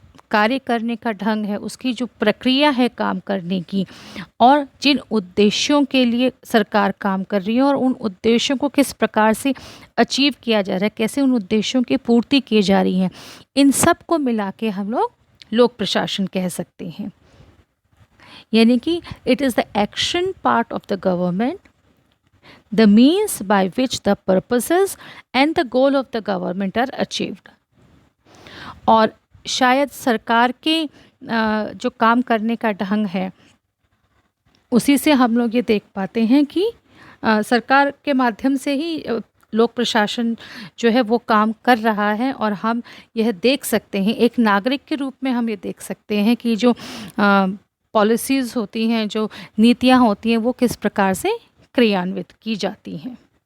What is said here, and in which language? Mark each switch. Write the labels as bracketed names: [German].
[Hindi] कार्य करने का ढंग है, उसकी जो प्रक्रिया है काम करने की, और जिन उद्देश्यों के लिए सरकार काम कर रही है और उन उद्देश्यों को किस प्रकार से अचीव किया जा रहा है, कैसे उन उद्देश्यों की पूर्ति की जा रही है, इन सब को मिला के हम लोग लोक प्रशासन कह सकते हैं। यानी कि [English] It is the action part of the government, the means by which the purposes and the goal of the government are achieved। [Hindi] और शायद सरकार के जो काम करने का ढंग है उसी से हम लोग ये देख पाते हैं कि सरकार के माध्यम से ही लोक प्रशासन जो है वो काम कर रहा है, और हम यह देख सकते हैं, एक नागरिक के रूप में हम ये देख सकते हैं कि जो पॉलिसीज़ होती हैं, जो नीतियाँ होती हैं, वो किस प्रकार से क्रियान्वित की जाती हैं।